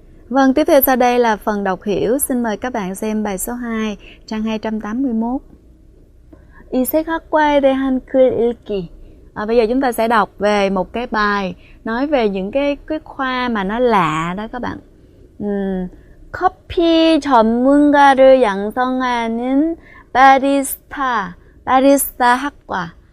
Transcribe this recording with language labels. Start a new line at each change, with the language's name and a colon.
Vietnamese: Vâng, tiếp theo sau đây là phần đọc hiểu. Xin mời các bạn xem bài số 2, trang 281.
Korean: 이색학과에 대한 글 읽기.
Vietnamese: Bây giờ chúng ta sẽ đọc về một cái bài nói về những cái khoa mà nó lạ đó các bạn.
Korean: 커피 전문가를 양성하는 바리스타 학과.